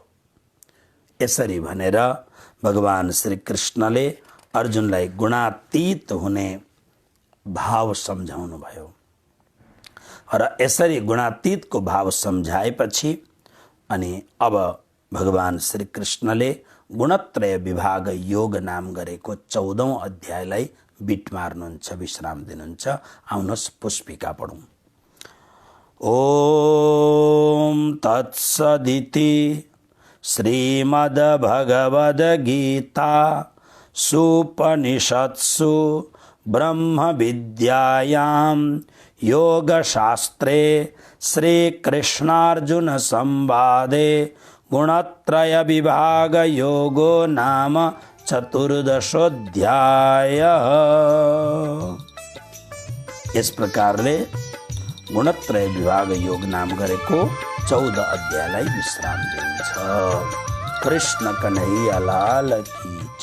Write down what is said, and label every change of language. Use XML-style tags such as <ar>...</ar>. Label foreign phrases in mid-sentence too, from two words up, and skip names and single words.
<ne>यसरी भनेर भगवान श्री कृष्णले अर्जुनलाई गुणातीत हुने भाव सम्झाउनु भयो र यसरी गुणातीतको भाव सम्झाएपछि अनि अब भगवान श्री कृष्णले गुणत्रय विभाग योग नाम गरेको 14औं अध्यायलाई बिट मार्नुहुन्छ, विश्राम दिनुहुन्छ। आउनुहोस् पुष्पिका पढौं।</ne> <sa>ओम तत्सदिति श्रीमद्भगवद्गीता सुपनिषत्सु ब्रह्म विद्यायां योगशास्त्रे श्रीकृष्णार्जुन संवादे गुणत्रय विभाग योगो नाम 14</sa> <ne>इस प्रकारले गुणत्रय विभाग योग नाम गरेको 14 अध्यायलाई विश्राम दिन्छ।</ne> <hi>कृष्ण कन्हैया लाल की</hi>